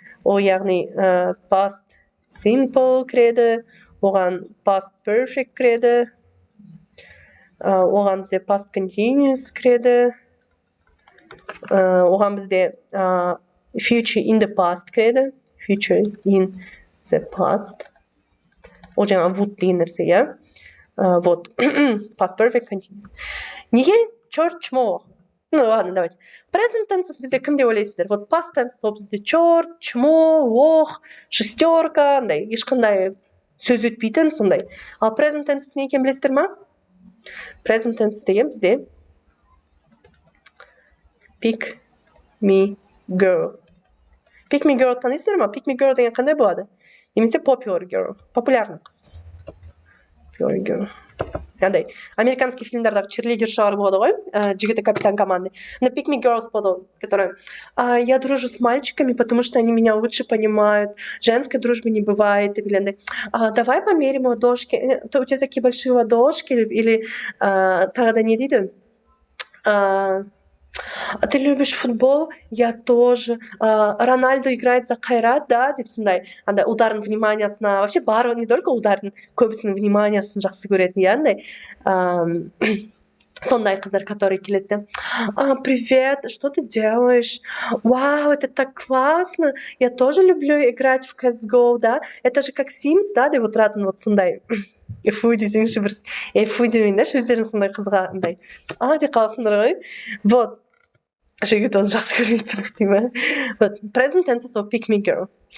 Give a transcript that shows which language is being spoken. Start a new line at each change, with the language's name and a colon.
Kazakh: Ол яғни past simple кіреді, оған past perfect кіреді, оған бізде past continuous кіреді, оған бізде future in the past кіреді, future in the past. Ол жаңа would деген нәрсе, иә?
Russian: Вот.
English: Past perfect continuous.
Russian: Неге черт, чмо? Ну ладно, давайте.
Kazakh: Present tenses бізде кім деп ойлайсыздар? Вот past tenses ол бізде
Russian: черт, чмо, лох, шестерка,
Kazakh: ешқандай сөз өтпейтін сондай. Ал present tenses не екен білесіздер ма? Present tenses деген бізде pick me girl. Pick me girl танисыздар ма? Pick me girl деген қандай болады? Немесе popular girl, популярный қыз.
English: Popular girl.
Kazakh: Андай, американский фильмдардағы черлидершалар болады ғой, жігіті
Russian: капитан команды. На Pick Me Girls
Kazakh: болады,
Russian: которая я дружу с мальчиками, потому что они меня лучше понимают. Женской дружбы не бывает. Или андай, давай померим ладошки. У тебя такие большие ладошки. Или тогда
Kazakh: не дейді.
Russian: Ты любишь футбол? Я тоже. Рональдо играет за Қайрат, да?
Kazakh: Деп сондай. Андай ударын вниманиясына, вообще барлығы
Russian: не только
Kazakh: ударын, көбісінің вниманиясын жақсы көретін, иә? Андай сондай қыздар,
Russian: которые
Kazakh: келеді.
Russian: Привет, что ты делаешь? Вау, это так классно. Я тоже люблю играть в CSGO, да? Это же как Sims, да?
Kazakh: Деп отыратын вот сондай. Фу десеңші бір фу демейін да, өздерің сондай қызға андай деп қаласыңдар ғой. Вот. жігіт оны жақсы көрмейді бірақ деймін.
English: Вот present tense of pick me girl.